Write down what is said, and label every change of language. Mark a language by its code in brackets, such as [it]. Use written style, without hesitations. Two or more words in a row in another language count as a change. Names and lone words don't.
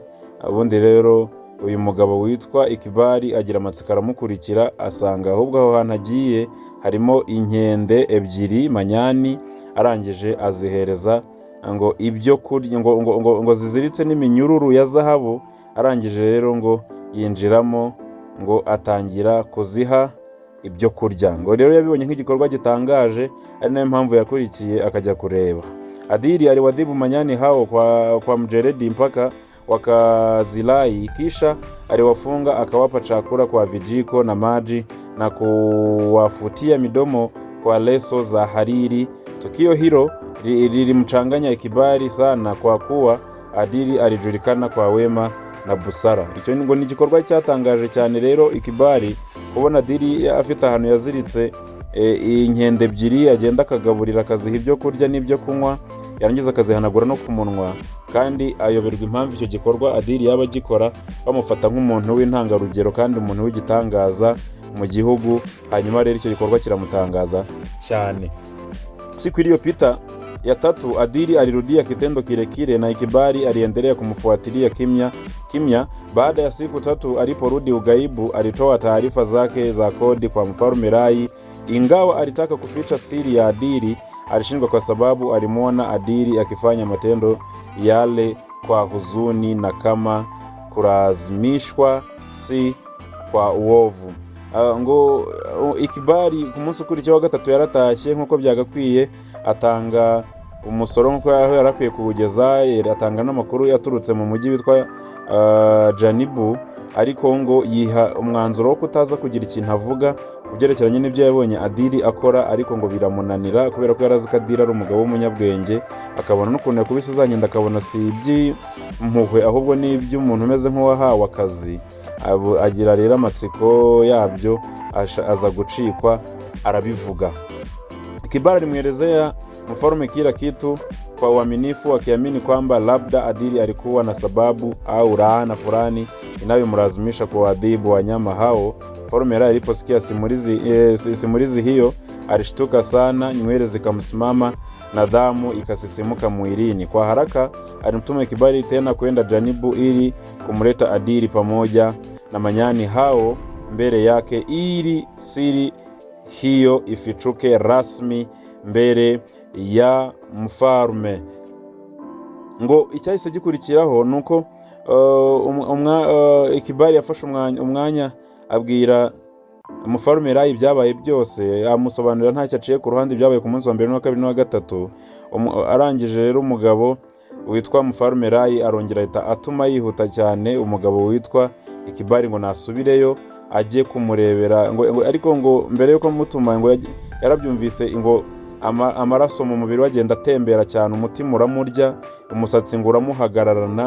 [rw] Ubundi rero uyu mugabo witwa Ikibali agira amatsiko aramukurikira, asanga ahubwo aho hantu agiye harimo inkende 2 manyani, arangije azihereza ngo ibyo kurya, ngo ziziritse n'iminyururu ya zahabu. Arangije rero ngo yinjiramo, ngo atangira kuziha ibyo kurya. Ngo rero yabibonye nk'igikorwa gitangaje, ari nayo mpamvu yakurikiye akajya kureba. [sw] Adili aliwadhibu manyani hao kwa mjeredi mpaka wakazilai, kisha aliwafunga akawapa chakula kwa vijiko na maji na kuwafutia midomo kwa leso za hariri. Tukio hilo lilimchanganya Ikibali sana, kwa kuwa Adili alijulikana kwa wema na busara. [rw] Icyo ngo ni igikorwa cyatangaje cyane rero Ikibali kubona Adili afite ahantu yaziritse inkende 2, agenda akagaburira, akaziha ibyo kurya n'ibyo kunywa, yarangiza akazihanagura no ku munwa, kandi ayoberwa impamvu icyo gikorwa Adili yaba agikora, bamufata nk'umuntu w'intangarugero kandi umuntu w'igitangaza mu gihugu. Hanyuma rero icyo gikorwa kiramutangaza cyane. [sw] Siku iliyopita ya 3 Adili alirudia kitendo kile na Ikibali aliendelea kumfuatilia kimya. Baada ya siku 3 aliporudi ugaibu, alitoa taarifa zake za kodi kwa Mfalme Rai. Ingawa alitaka kuficha siri ya Adili, alishindwa kwa sababu alimuona Adili akifanya matendo yale kwa huzuni na kama kulazimishwa, si kwa uovu. [rw] Ngo Ikibali ku munsi ukurikiyeho wa 3 yaratashye nk'uko byagakwiye, atanga umusoro nk'uko yarakwiye kuwugeza, atanga n'amakuru yaturutse mu mujyi witwa Janibu, ariko ngo yiha umwanzuro wo kutaza kugira ikintu avuga kubyerekeranye n'ibyo yabonye Adili akora, ariko ngo biramunanira kubera ko yarazi ko Adili ari umugabo w'umunyabwenge, akabona n'ukuntu yakubise zanyenda, akabona si iby'impuhwe ahubwo ni iby'umuntu umeze nk'uwahawe akazi. Agira rero amatsiko yabyo, aza gucikwa arabivuga. [sw] Ikibali alimwelezea Mfalme kila kitu kwa uaminifu, akiamini kwamba labda Adili alikuwa na sababu au laana fulani inayomlazimisha kuadhibu wanyama hao. Mfalme Rai aliposikia simulizi hiyo alishtuka sana, nywele zikamsimama na damu ikasisimuka mwilini. Kwa haraka alimtuma Ikibari tena kwenda Janibu ili kumleta Adili pamoja na manyani hao mbele yake, ili siri hiyo ifichuke rasmi mbele ya mfalme. [rw] Ngo icyahise gikurikiraho nuko Ikibari yafashe umwanya abwira umufalme Rai ibyabaye byose, amusobanurira ntacyo aciye ku ruhande ibyabaye ku munsi wa 1 na 2 na 3. Arangije rero umugabo witwa umufalme Rai arongera ahita atuma yihuta cyane umugabo witwa Ikibari ngo nasubireyo ajye kumurebera, ngo ariko ngo mbere yuko mutuma ngo yarabyumvise ngo amaraso mu mubiri wagenda atembera cyane, umutima uramurya, umusatsi ngo uramuhagararana.